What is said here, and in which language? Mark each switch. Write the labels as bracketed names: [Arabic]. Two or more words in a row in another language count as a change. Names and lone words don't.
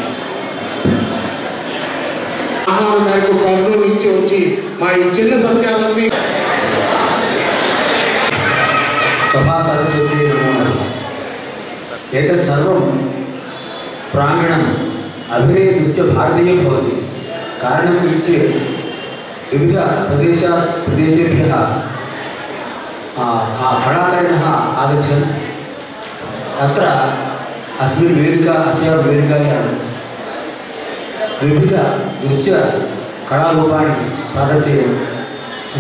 [Telugu] ఆహారం కర్నూలు నుంచి వచ్చి మా ఈ చిన్న సత్యాలన్నీ [Sanskrit] सभा सरस्वती नमो एतत् सर्वं प्राङ्गणम् अभिनय नृत्य भारतीय भवति. कारणं इत्युक्ते विविध प्रदेशेभ्यः कलाकारिणः आगच्छन् अत्र अस्यां वेदिकायां विविध नृत्य कलारूपाणि प्रदर्शयन्ति.